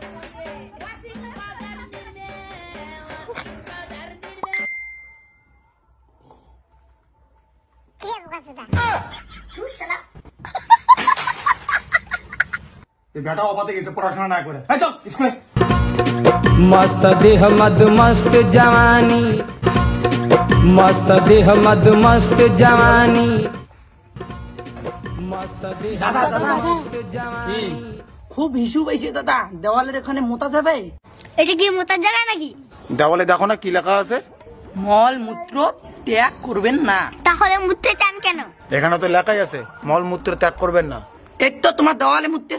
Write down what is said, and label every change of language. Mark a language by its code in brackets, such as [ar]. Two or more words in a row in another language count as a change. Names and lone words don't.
[bn] বেটা অপাতে গেছে পড়াশোনা না করে। চল স্কুলে। [hi] मस्त देह मद मस्त जवानी, मस्त देह मद मस्त जवानी, मस्त देह मद मस्त जवानी। [bn] খুব হিসু পাইছে দাদা, দেওয়ালের এখানে মোতা যাবে। এটা কি মোতার জায়গা নাকি? দেওয়ালে দেখো না কি লেখা আছে? মল মূত্র ত্যাগ করবেন না। তাহলে মুততে চান কেন? এখানে তো লেখাই আছে মল মূত্র ত্যাগ করবেন না। এক তো তোমার দেওয়ালে মুততেছ।